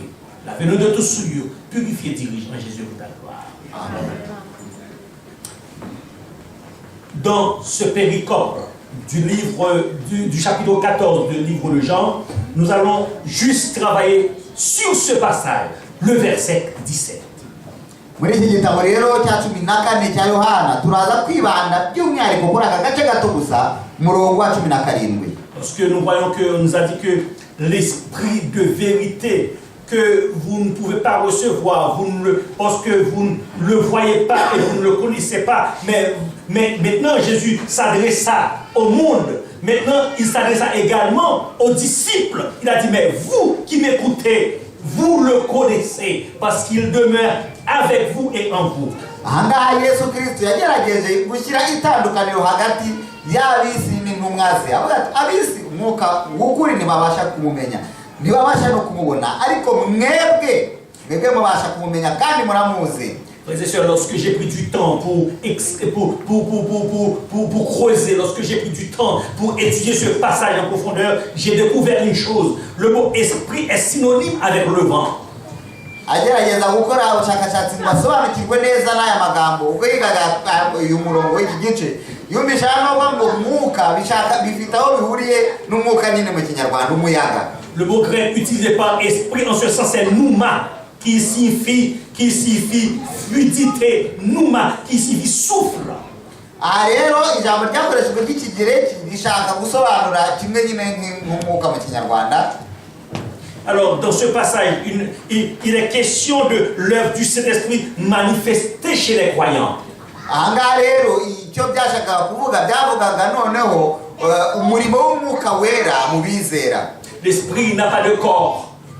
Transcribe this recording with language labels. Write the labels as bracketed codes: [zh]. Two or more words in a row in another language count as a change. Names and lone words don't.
[fr] Lave-nous de tout souillure, purifié, dirige en Jésus pour ta gloire. Amen. Dans ce péricope du livre du chapitre 14 du livre de Jean, nous allons juste travailler sur ce passage, le verset 17. [rw] Muri iki gitabo rero cya 14 cya Yohana turaza kwibanda by'umwihariko kuri aka gace gato gusa murongo wa 17. [fr] Parce que nous voyons que nous a dit que l'esprit de vérité que vous ne pouvez pas recevoir, parce que vous ne le voyez pas et vous ne le connaissez pas. Mais maintenant, Jésus s'adressa au monde. Maintenant, il s'adressa également aux disciples. Il a dit, mais vous qui m'écoutez, vous le connaissez parce qu'il demeure avec vous et en vous. [rw] Ahangaha Yesu Kristo yagerageje gushyira itandukaniro hagati y'abisi n'intumwaze. Avuga ati abisi umwuka w'ukuri ntibabasha kumumenya, ntibabasha no kumubona, ariko mwebwe mubasha kumumenya kandi muramuzi. [fr] Frères et sœurs, lorsque j'ai pris du temps pour creuser, lorsque j'ai pris du temps pour étudier ce passage en profondeur, j'ai découvert une chose. Le mot esprit est synonyme avec le vent. [rw] Agerageza gukora ubushakashatsi basobanukirwe neza n'aya magambo ubwo yigaga uyu murongo w'iki gice yumvisha ngo umwuka bishaka bifite aho bihuriye n'umwuka nyine mu Kinyarwanda umuyaga. [fr] Le mot grec utilisé par esprit en ce sens c'est pneuma qui signifie fluidité, pneuma qui signifie souffle. [rw] Rero ijambo ryakoreshejwe ry'ikigireki rishaka gusobanura kimwe nyine nk'umwuka mu Kinyarwanda. [fr] Alors, dans ce passage, il est question de l'œuvre du Saint-Esprit manifestée chez les croyants. L'Esprit n'a pas de corps.